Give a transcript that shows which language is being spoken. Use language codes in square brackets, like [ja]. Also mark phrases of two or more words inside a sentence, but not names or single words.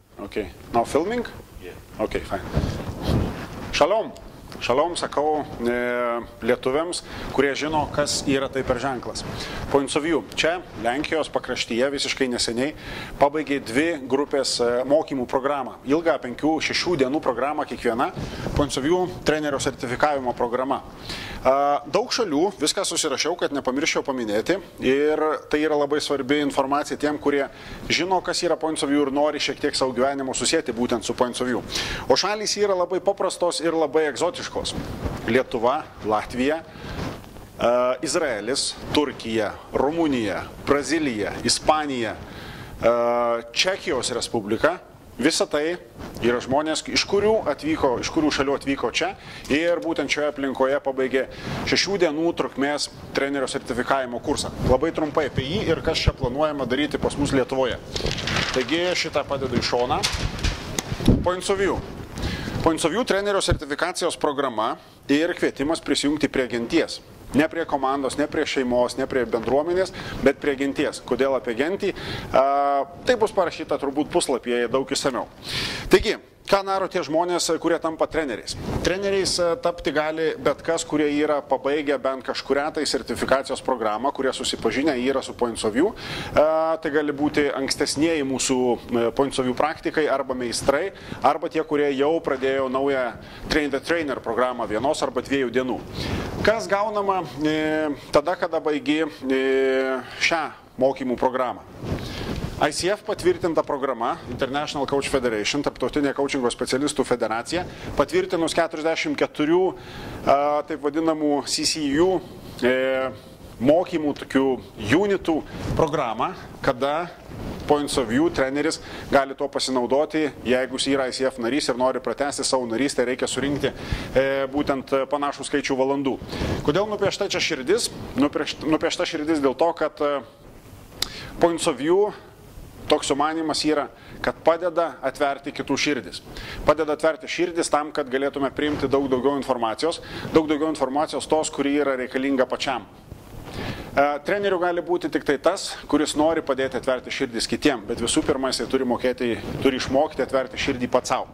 [en] Okay. Now filming? Yeah. Okay, fine. [lt] Šalom. Šalom, sakau lietuviams, kurie žino, kas yra tai per ženklas. Points of view. Čia, Lenkijos pakraštyje, visiškai neseniai pabaigė 2 grupės mokymų programą. Ilgą 5-6 dienų programą kiekviena. Points of view trenerio sertifikavimo programa. Daug šalių, viską susirašiau, kad nepamirščiau paminėti. Ir tai yra labai svarbi informacija tiem, kurie žino, kas yra Points of view ir nori šiek tiek savo gyvenimo susėti būtent su Points of view. O šalys yra labai paprastos ir labai egzotiškos. Lietuva, Latvija, Izraelis, Turkija, Rumunija, Brazilija, Ispanija, Čekijos Respublika. Visa tai yra žmonės, iš kurių šalių atvyko čia ir būtent šioje aplinkoje pabaigė 6 dienų trukmės trenerio sertifikavimo kursą. Labai trumpai apie jį ir kas čia planuojama daryti pas mus Lietuvoje. Taigi šitą padedu į šoną. Points of view. Points of view trenerio sertifikacijos programa ir kvietimas prisijungti prie genties. Ne prie komandos, ne prie šeimos, ne prie bendruomenės, bet prie genties. Kodėl apie gentį? Tai bus parašyta turbūt puslapyje daug išsamiau. Taigi, ką daro tie žmonės, kurie tampa treneriais? Treneriais tapti gali bet kas, kurie yra pabaigę bent kažkurią tai sertifikacijos programą, kurie susipažinę yra su Points of view. Tai gali būti ankstesnieji mūsų Points of view praktikai arba meistrai, arba tie, kurie jau pradėjo naują Train the Trainer programą 1 arba 2 dienų. Kas gaunama tada, kada baigi šią mokymų programą? ICF patvirtinta programa, International Coach Federation, Tarptautinė coachingo specialistų federacija, patvirtinus 44 taip vadinamų CCU mokymų tokių unitų programą, kada Points of view treneris gali to pasinaudoti, jeigu jis yra ICF narys ir nori pratęsti savo narystę, reikia surinkti būtent panašų skaičių valandų. Kodėl nupiešta čia širdis? Nupiešta širdis dėl to, kad Points of view toks sumanymas yra, kad padeda atverti kitų širdis. Padeda atverti širdis tam, kad galėtume priimti daug daugiau informacijos tos, kuri yra reikalinga pačiam. Treneriu gali būti tik tai tas, kuris nori padėti atverti širdis kitiem, bet visų pirma, jisai turi išmokti atverti širdį pats savo.